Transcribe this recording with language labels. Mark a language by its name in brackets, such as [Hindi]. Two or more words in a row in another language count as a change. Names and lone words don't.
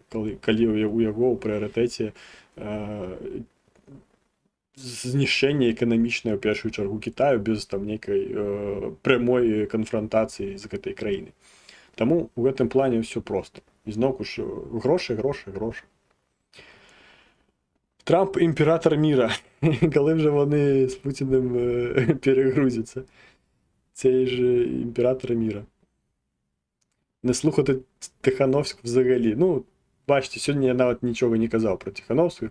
[Belarusian] Калі у яго ў прыярытэце знішчэнне эканамічнае ў першую чаргу Китаю без там нейкай прямой канфрантацыі з гэтай краінай. Таму у гэтым плане ўсё проста. І зноўку ж грошы. Трамп імператор міра. [Ukrainian] Коли вже вони з Путіним перегрузяться. Цей же імператор міра. Не слухати Тихановську взагалі. Ну, бачите, сьогодні я навіть нічого не казав про Тихановську.